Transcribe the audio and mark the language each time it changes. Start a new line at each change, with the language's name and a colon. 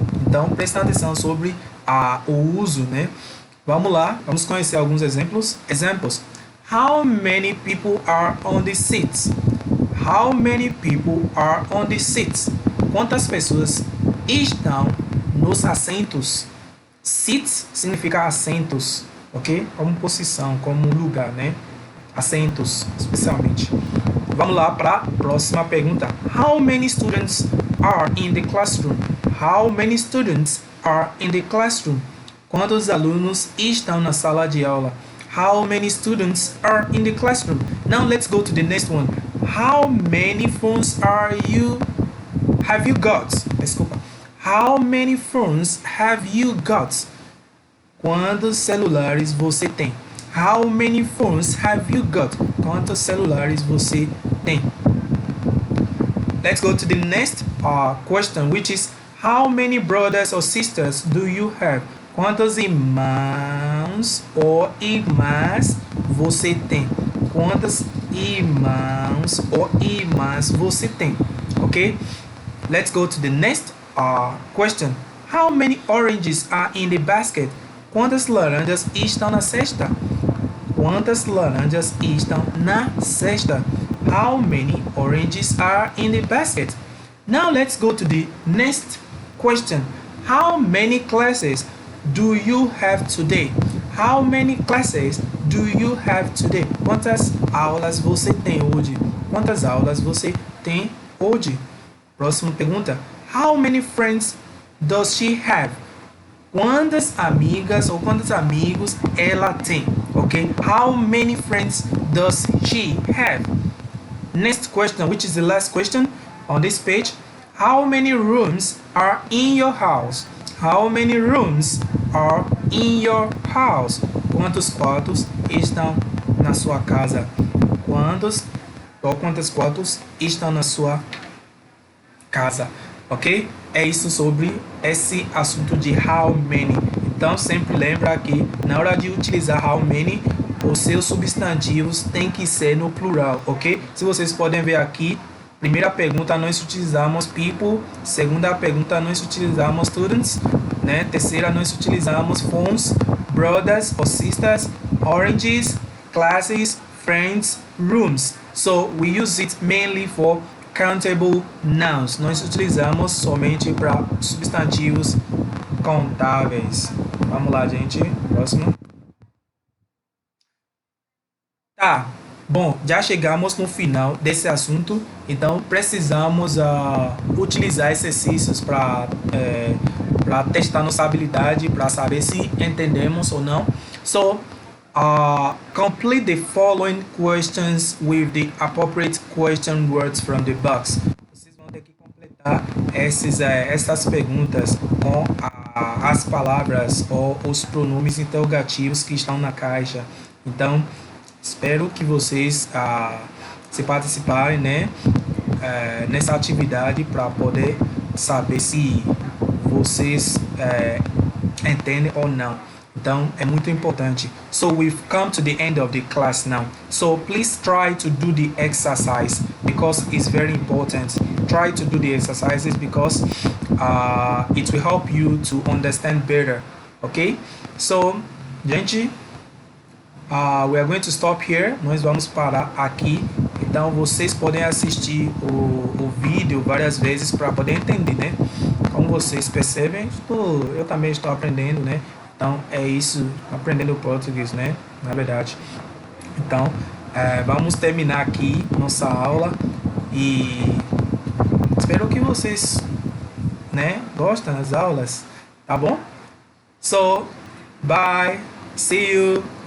Portuguese: Então, presta atenção sobre o uso, né? Vamos lá, vamos conhecer alguns exemplos.
English: Examples. How many people are on the seats? How many people are on the seats?
Portuguese: Quantas pessoas estão nos assentos? Seats significa assentos, ok? Como posição, como lugar, né? Assentos, especialmente. Vamos lá para a próxima pergunta.
English: How many students are in the classroom? How many students are in the classroom?
Portuguese: Quantos alunos estão na sala de aula?
English: How many students are in the classroom? Now let's go to the next one. How many phones have you got?
Portuguese: Desculpa.
English: How many phones have you got?
Portuguese: Quantos celulares você tem?
English: How many phones have you got?
Portuguese: Quantos celulares você tem?
English: Let's go to the next question, which is How many brothers or sisters do you have?
Portuguese: Quantos irmãos ou irmãs você tem? Quantos irmãos ou irmãs você tem? Okay?
English: Let's go to the next question. How many oranges are in the basket?
Portuguese: Quantas laranjas estão na cesta? Quantas laranjas estão na cesta?
English: How many oranges are in the basket? Now let's go to the next question. How many classes do you have today? How many classes do you have today?
Portuguese: Quantas aulas você tem hoje? Quantas aulas você tem hoje? Próxima pergunta.
English: How many friends does she have?
Portuguese: Quantas amigas ou quantos amigos ela tem? Okay?
English: How many friends does she have? Next question, which is the last question on this page. How many rooms are in your house? How many rooms are in your house?
Portuguese: Quantos quartos estão na sua casa? Quantos quartos estão na sua casa? Ok? É isso sobre esse assunto de how many. Então sempre lembra que na hora de utilizar how many, os seus substantivos tem que ser no plural, ok? Se vocês podem ver aqui, primeira pergunta nós utilizamos people, segunda pergunta nós utilizamos students, né? Terceira nós utilizamos phones, brothers or sisters, oranges, classes, friends, rooms.
English: So we use it mainly for countable nouns.
Portuguese: Nós utilizamos somente para substantivos contáveis. Vamos lá, gente. Próximo. Tá. Bom, já chegamos no final desse assunto, então precisamos utilizar exercícios para testar nossa habilidade, para saber se entendemos ou não.
English: So, complete the following questions with the appropriate question words from the box.
Portuguese: Vocês vão ter que completar essas perguntas com as palavras ou os pronomes interrogativos que estão na caixa. Então, espero que vocês se participarem, né, nessa atividade para poder saber se vocês entendem ou não. Então, é muito importante.
English: So, we've come to the end of the class now. So, please try to do the exercise because it's very important. Try to do the exercises because it will help you to understand better. Okay? So, gente, we are going to stop here.
Portuguese: Nós vamos parar aqui. Então, vocês podem assistir o vídeo várias vezes para poder entender, né? Como vocês percebem, eu também estou aprendendo, né? Então, é isso, aprendendo português, né? Na verdade. Então, vamos terminar aqui nossa aula e espero que vocês, né, gostem das aulas, tá bom?
English: So, bye, see you.